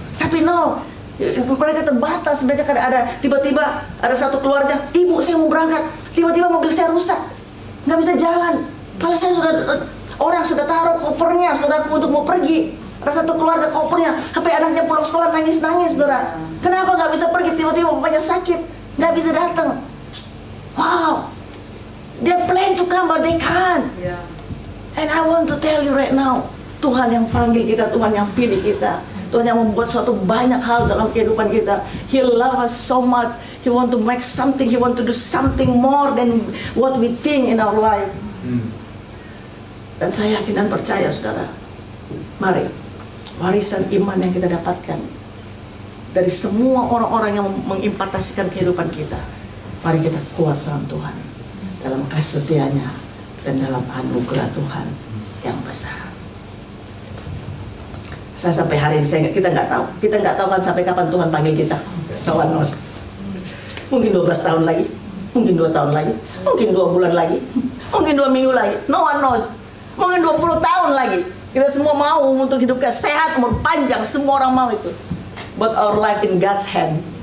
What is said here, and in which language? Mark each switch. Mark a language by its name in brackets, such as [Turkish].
[Indonesian] Tapi no, mereka terbatas. Mereka ada tiba-tiba ada satu keluarga, ibu saya mau berangkat, tiba-tiba mobil saya rusak, nggak bisa jalan. Kalau saya orang sudah taruh kopernya, saudara, untuk mau pergi. Ada satu keluarga kopernya, sampai anaknya pulang sekolah nangis-nangis, saudara. Kenapa nggak bisa pergi? Tiba-tiba bapaknya sakit, nggak bisa datang. [English] Wow, they plan to come but they can't. And I want to tell you right now, [Indonesian] Tuhan yang panggil kita, Tuhan yang pilih kita, Tuhan yang membuat suatu banyak hal dalam kehidupan kita. [English] He loves us so much. He want to make something. He want to do something more than what we think in our life. [Indonesian] Dan saya yakin dan percaya, saudara, mari warisan iman yang kita dapatkan dari semua orang-orang yang mengimpartasikan kehidupan kita, mari kita kuat dalam Tuhan, dalam kasih setianya, dan dalam anugerah Tuhan yang besar. Saya sampai hari ini kita nggak tahu kan sampai kapan Tuhan panggil kita. [English] No one knows. [Indonesian] Mungkin 12 tahun lagi, mungkin 2 tahun lagi, mungkin 2 bulan lagi, mungkin 2 minggu lagi. [English] No one knows. [Indonesian] Mungkin 20 tahun lagi. Kita semua mau untuk hidup sehat, umur panjang, semua orang mau itu. [English] But our life in God's hand.